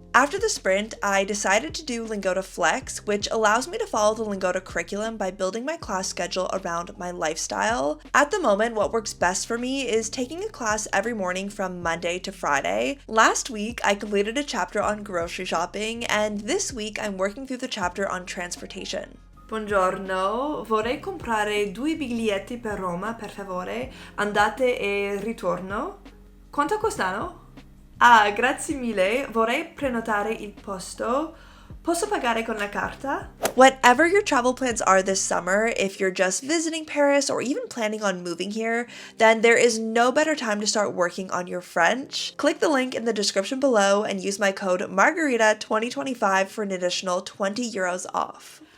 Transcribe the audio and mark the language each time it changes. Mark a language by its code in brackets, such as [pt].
[en] After the Sprint, I decided to do Lingoda Flex, which allows me to follow the Lingoda curriculum by building my class schedule around my lifestyle. At the moment, what works best for me is taking a class every morning from Monday to Friday. Last week, I completed a chapter on grocery shopping, and this week I'm working through the chapter on transportation. [it] Buongiorno, vorrei comprare 2 biglietti per Roma, per favore, andate e ritorno. Quanto costano? Ah, grazie mille, vorrei prenotare il posto. Posso pagare con la carta? [en] Whatever your travel plans are this summer, if you're just visiting Paris or even planning on moving here, then there is no better time to start working on your French. Click the link in the description below and use my code Margarita2025 for an additional 20 euros off.